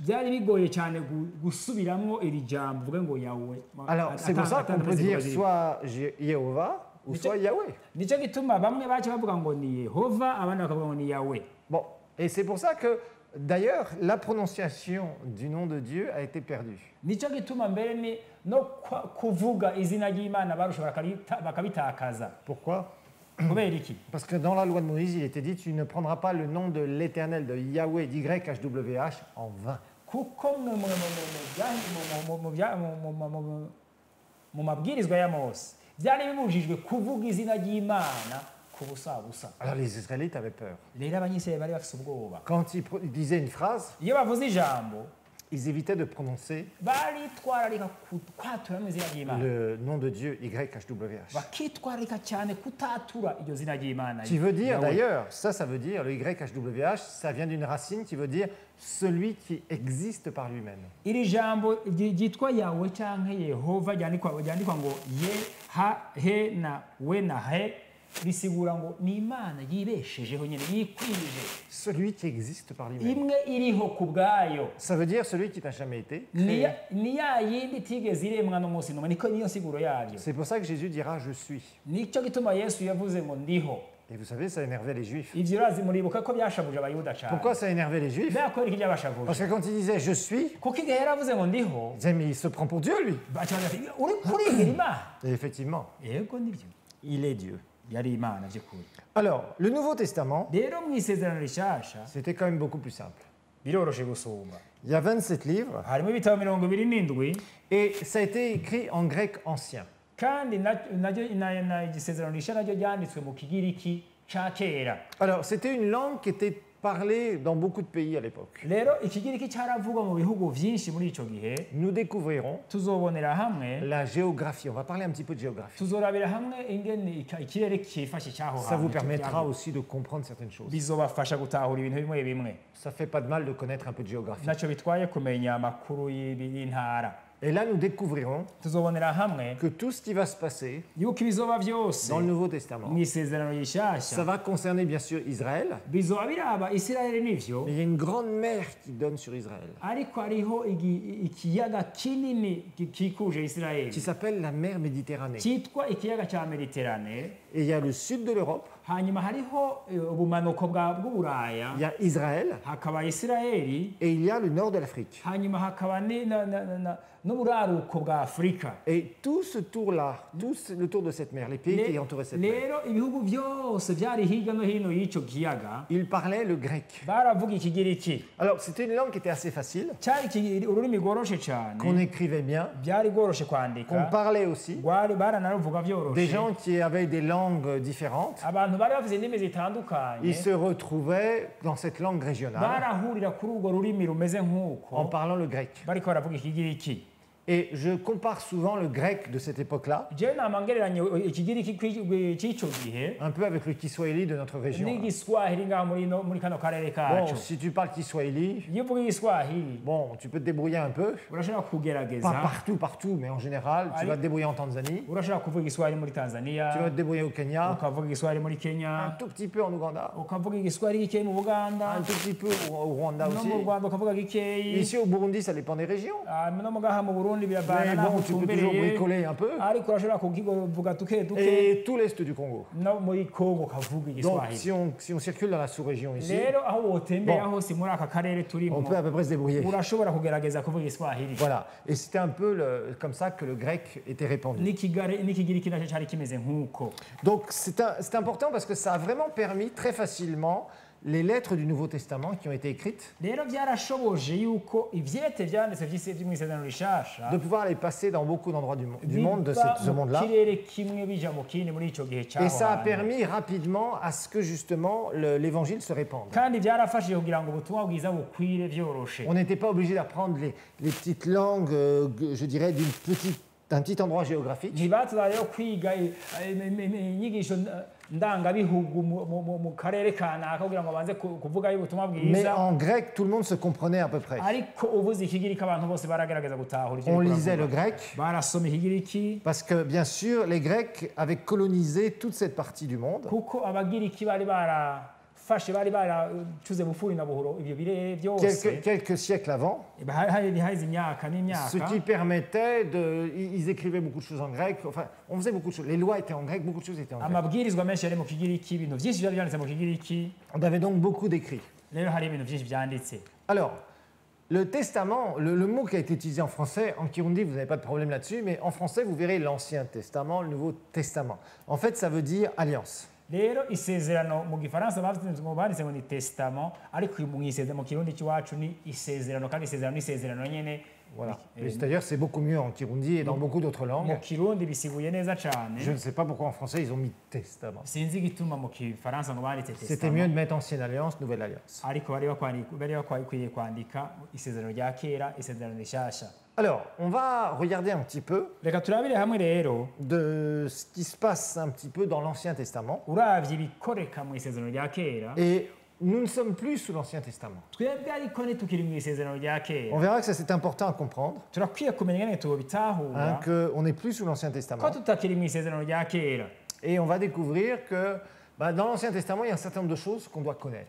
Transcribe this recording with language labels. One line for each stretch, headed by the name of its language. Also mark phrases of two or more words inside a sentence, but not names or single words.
Rundi: byari bigoye cyane gusubiramwo iri jambo vuga ngo Yawe.
French: Alors, c'est pour ça qu'on peut dire soit Yehovah ou soit Yahweh.
Rundi: Nico gituma bamwe baca bavuga ngo ni Yehova abandi bakavuga ngo ni Yawe.
French: Bon, et c'est pour ça que, d'ailleurs, la prononciation du nom de Dieu a été perdue.
Rundi: Nico gituma mbere ni no kuvuga izina ry'Imana barushobora bakabitakaza.
French: Pourquoi?
Rundi: Kubera iki?
French: Parce que dans la loi de Moïse, il était dit tu ne prendras pas le nom de l'Éternel, de Yahweh, d'YHWH en vain.
Rundi: Kuko mu mabwirizwa ya Mose byari bibujijwe kuvuga izina ry'Imana ku busabusa.
French: Alors les Israélites avaient peur.
Rundi: Rero abanyisirayeli bari bafise ubwoba.
French: Quand ils disaient une phrase,
Rundi: iyo bavuze ijambo
French: ils évitaient de prononcer
Rundi: baritwararika kwatura mu izina ry'Imana.
French: le nom de Dieu, YHWH.
Rundi: bakitwararika cyane kutatura iryo zina ry'Imana.
French: Qui veut dire d'ailleurs, ça veut dire, le YHWH, ça vient d'une racine qui veut dire celui qui existe par lui-même.
Rundi: iri jambo ryitwa Yawe canke Yehova ryandikwa ngo ye ha he na we na he bisigura ngo ni imana yibeshejeho nyine yikwije
French: celui qui existe par lui-même.
Rundi: imwe iriho ku bwayo
French: Ça veut dire celui qui n'a jamais été
Rundi: ni
French: créé.
Rundi: ya- ni ya yindi itigeze iremwa n'umunsi n'umwe niko niyo siguro yabyo
French: C'est pour ça que Jésus dira je suis.
Rundi: nicyo gituma yesu yavuze ngo ndiho
French: Et vous savez, ça énervait les Juifs.
Rundi: ivyo urazi muribuka ko byashavuje abayuda cyane
French: Pourquoi ça énervait les Juifs?
Rundi: mbega kubera iki byabashavuje
French: Parce que quand il disait je suis,
Rundi: kuko igihe yaravuze ngo ndiho
French: ils disaient mais il se prend pour Dieu lui.
Rundi: baca bati uri kurigira imana
French: Et effectivement,
Rundi: yego nibyo
French: il est Dieu.
Rundi: yari imana by'ukuri
French: Alors, le Nouveau Testament,
Rundi: rero mu isezerano rishasha
French: c'était quand même beaucoup plus simple.
Rundi: biroroshe gusumba
French: Il y a 27 livres
Rundi: harimo ibitabo 27
French: et ça a été écrit en grec ancien.
Rundi: kandi igisezerano risha naryo ryanditswe mu kigiriki ca kera
French: Alors, c'était une langue qui était parlée dans beaucoup de pays à l'époque.
Rundi: rero ikigiriki caravugwa mu bihugu vyinshi muri ico gihe
French: Nous découvrirons
Rundi: tuzobonera hamwe
French: la géographie. On va parler un petit peu de géographie.
Rundi: tuzorabira hamwe ingene ikirere kifashe cyaho
French: Ça vous
Rundi: hantu
French: permettra aussi de comprendre certaines choses.
Rundi: bizobafasha gutahura ibintu bimwe bimwe
French: Ça fait pas de mal de connaître un peu de géographie.
Rundi: naco bitwaye kumenya amakuru y'intara
French: Et là, nous découvrirons
Rundi: tuzobonera hamwe
French: que tout ce qui va se passer
Rundi: yuko ibizoba byose
French: dans le Nouveau Testament,
Rundi: mu isezerano
French: ça
Rundi: rishasha
French: va concerner bien sûr Israël,
Rundi: bizoba biraba isirayeli n'ivyo
French: mais il y a une grande mer qui donne sur Israël,
Rundi: ariko hariho ikiyaga kinini gikikuje isirayeli
French: qui s'appelle la mer Méditerranée.
Rundi: cyitwa ikiyaga cya mediterane
French: Et il y a le sud de l'Europe,
Rundi: hanyuma hariho ubumanuko bw'uburaya
French: il y a Israël,
Rundi: hakaba isirayeli
French: et il y a le nord de l'Afrique.
Rundi: hanyuma hakaba n'uburaruko bwa afurika
French: Et tout ce tour-là, le tour de cette mer, les pays qui entouraient cette mer,
Rundi: rero ibihugu byose byari hirya no hino y'icyo kiyaga
French: ils parlaient le grec.
Rundi: baravuga ikigiriki
French: Alors c'était une langue qui était assez facile,
Rundi: cyari ururimi rworoshe cyane
French: qu'on écrivait bien,
Rundi: byari rworoshe
French: qu'on
Rundi: kwandika
French: parlait aussi.
Rundi: baranaruvuga
French: Des
Rundi: byoroshe
French: gens qui avaient des langues différentes,
Rundi: abantu bari bafite indimi zitandukanye
French: ils se retrouvaient dans cette langue régionale
Rundi: barahurira kuri urwo rurimi rumeze
French: en
Rundi: nk'uko
French: parlant le grec.
Rundi: bariko baravuga ikigiriki
French: Et je compare souvent le grec de cette époque-là
Rundi: jewe nama ngereranya ikigiriki cy'icyo gihe
French: un peu avec le kiswahili de notre région. là.
Rundi: n'igiswahili ngaho muri kano karere
French: Bon,
Rundi: kacu
French: si tu parles kiswahili,
Rundi: iyo uvuga igiswahili
French: bon, tu peux te débrouiller un peu.
Rundi: urashobora
French: Pas
Rundi: kugerageza
French: partout, mais en général, tu vas te débrouiller en Tanzanie,
Rundi: urashobora kuvuga igiswahili muri
French: tu vas
Rundi: tanzania
French: te débrouiller au Kenya,
Rundi: ukavuga igiswahili muri
French: un
Rundi: kenya
French: tout petit peu en Ouganda,
Rundi: ukavuga igiswahili gikeyi mu buganda
French: un tout petit peu au Rwanda
Rundi: no
French: aussi.
Rundi: mu rwanda ukavuga gikeyi
French: Ici au Burundi, ça dépend des régions.
Rundi: no mu gaha mu burundi biravana
French: Mais
Rundi: naho
French: bon, tu peux toujours
Rundi: utumbereye
French: bricoler un peu.
Rundi: ariko urashobora kuvuga duke duke
French: Et tout l'est du Congo.
Rundi: no muri kongo ukavuga
French: Donc,
Rundi: igiswahili
French: si on circule dans la sous-région ici,
Rundi: rero aho wotembera
French: Bon.
Rundi: hose muri aka karere
French: on
Rundi: turimo
French: peut à peu près se débrouiller.
Rundi: urashobora kugerageza kuvuga igiswahili
French: Voilà. Et c'était un peu comme ça que le grec était répandu.
Rundi: n'ikigiriki nacyo cyari kimeze nk'uko
French: Donc c'est important parce que ça a vraiment permis très facilement les lettres du Nouveau Testament qui ont été écrites,
Rundi: rero byarashoboje yuko ivyete vyanditse vyo mu isezerano rishasha
French: de pouvoir les passer dans beaucoup d'endroits du monde, de
Rundi: biva
French: ce
Rundi: mu
French: monde-là.
Rundi: kirere kimwe bija mu kindi muri ico gihe
French: Et ça a
Rundi: cyaho
French: permis rapidement à ce que justement l'évangile se répande.
Rundi: kandi byarafashije kugira ngo ubutumwa bwiza bukwire vyoroshe
French: On n'était pas obligé d'apprendre les petites langues, je dirais, d'un petit endroit géographique.
Rundi: ntibatuza rero kwiga inyigisho ndangabihugu mu karere kanaka kugira ngo banze kuvuga ubutumwa
French: Mais
Rundi: bwiza
French: en grec, tout le monde se comprenait à peu près.
Rundi: ariko uvuze ikigiriki abantu bose baragerageza gutahura ivyo
French: On
Rundi: uriko
French: lisait le
Rundi: uravuga.
French: grec
Rundi: barasoma ikigiriki
French: parce que, bien sûr, les Grecs avaient colonisé toute cette partie du monde.
Rundi: kuko abagiriki bari barafashe bari baracuze bufuri na buhoro ibyo birere byose
French: Quelques siècles avant,
Rundi: hari haheze imyaka
French: ce
Rundi: n'imyaka
French: qui permettait de... Ils écrivaient beaucoup de choses en grec, enfin, on faisait beaucoup de choses. Les lois étaient en grec, beaucoup de choses étaient en grec.
Rundi: amabwirizwa menshi yari mu kigiriki ibintu byinshi byari byanditse mu kigiriki
French: On avait donc beaucoup d'écrits.
Rundi: rero hari ibintu byinshi byanditse
French: Alors, le testament, le mot qui a été utilisé en français, en Kirundi, vous n'avez pas de problème là-dessus, mais en français, vous verrez l'Ancien Testament, le Nouveau Testament. En fait, ça veut dire alliance.
Rundi: rero isezerano mu gifaransa banditse ngo ni testament ariko mu kirundi cy'iwacu ni isezerano kandi isezerano ni isezerano nyene
French: Voilà. Et d'ailleurs, c'est beaucoup mieux en Kirundi et dans beaucoup d'autres
Rundi: mu
French: langues.
Rundi: kirundi bisiguye neza cyane
French: Je ne sais pas pourquoi en français, ils ont mis testament.
Rundi: sinzi igituma mu gifaransa ngo banditse
French: C'était mieux de mettre Ancienne Alliance, Nouvelle Alliance.
Rundi: ariko bari bakwiye kwandika isezerano rya kera isezerano rishasha
French: Alors, on va regarder un petit peu
Rundi: reka turabire hamwe rero
French: de ce qui se passe un petit peu dans l'Ancien Testament.
Rundi: uravye ibikoreka mu isezerano rya kera
French: Et nous ne sommes plus sous l'Ancien Testament.
Rundi: twebwe ariko ntitukiri mu isezerano rya
French: On
Rundi: kera
French: verra que ça c'est important à comprendre,
Rundi: turakwiye kumenya ngene tubitahura
French: qu'on n'est plus sous l'Ancien
Rundi: ko
French: Testament.
Rundi: tutakiri mu isezerano rya kera
French: Et on va découvrir que dans l'Ancien Testament, il y a un certain nombre de choses qu'on doit connaître.